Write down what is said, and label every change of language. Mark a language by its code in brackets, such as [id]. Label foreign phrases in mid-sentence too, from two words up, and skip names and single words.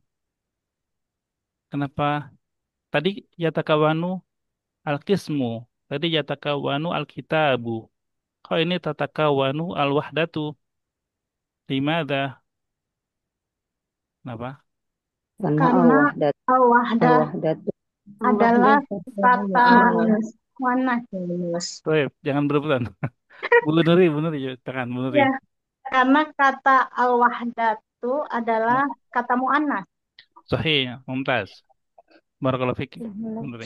[ar] Kenapa tadi يتكون القسم, tadi يتكون الكتاب. Kok ini تتكون الوحدة? Limada? Kenapa? [id] Karena Karena al-wahdah [ar] al-wahdatu [id] adalah kata muannas. muannas. Baik, jangan berebutan. Bu Nuri, tekan Bu Nuri. Ya, karena kata al-wahdatu adalah kata muannas. [ar] صحيح، ممتاز. بارك الله فيك. Bu Nuri.